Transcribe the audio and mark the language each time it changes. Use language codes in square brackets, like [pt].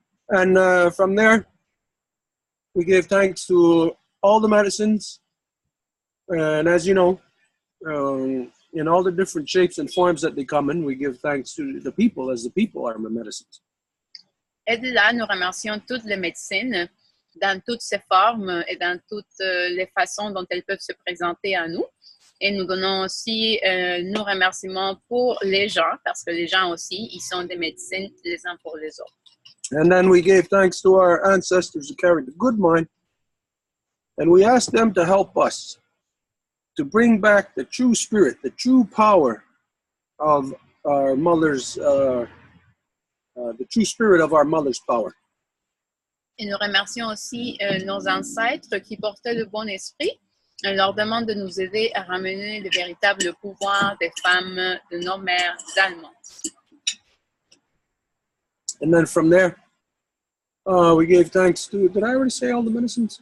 [en] And from there, we give thanks to all the medicines And as you know, in all the different shapes and forms that they come in, we give thanks to the people, as the people are the medicines. [fr] Et de là, nous remercions toutes les médecines dans toutes ses formes et dans toutes les façons dont elles peuvent se présenter à nous. Et nous donnons aussi nos remerciements pour les gens, parce que les gens aussi, ils sont des médecines les uns pour les autres. [en] And then we gave thanks to our ancestors who carried the good mind, and we asked them to help us to bring back the true spirit, the true power of our mother's, the true spirit of our mother's power. [fr] Et nous remercions aussi nos ancêtres qui portaient le bon esprit. On leur demande de nous aider à ramener le véritable pouvoir des femmes, de nos mères allemandes. [en] And then from there, we gave thanks to, did I already say all the medicines?